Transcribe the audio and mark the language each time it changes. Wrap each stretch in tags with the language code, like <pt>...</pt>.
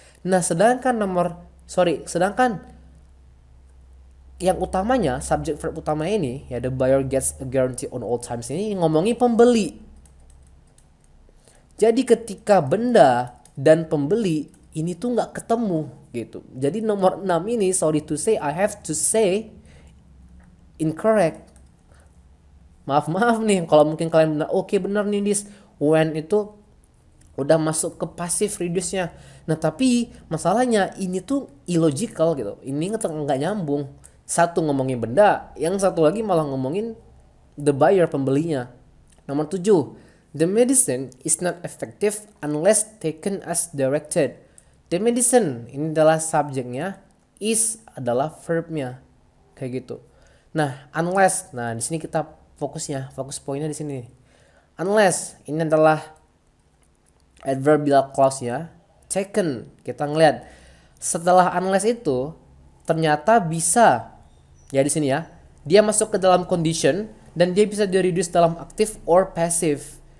<id>Nah sedangkan sedangkan yang utamanya, subjek verb utama ini, ya</id> <en>the buyer gets a guarantee on all times</en> <id>ini ngomongin pembeli. Jadi ketika benda dan pembeli ini tuh nggak ketemu gitu. Jadi nomor 6 ini,</id> <en>sorry to say, I have to say incorrect.</en> <id>Maaf nih kalau mungkin kalian benar, oke benar nih this. When itu udah masuk ke passive reduce-nya. Nah tapi masalahnya ini tuh illogical gitu. Ini nggak nyambung. Satu ngomongin benda, yang satu lagi malah ngomongin the buyer, pembelinya. Nomor 7.</id> <en>The medicine is not effective unless taken as directed.</en> <id>The medicine ini adalah subjeknya, is adalah verbnya, kayak gitu. Nah, unless, nah di sini kita fokus poinnya di sini. Unless ini adalah adverbial clause-nya. Taken, kita ngeliat setelah unless itu ternyata bisa, ya di sini ya, dia masuk ke dalam condition dan dia bisa di reduce dalam active or passive.</id>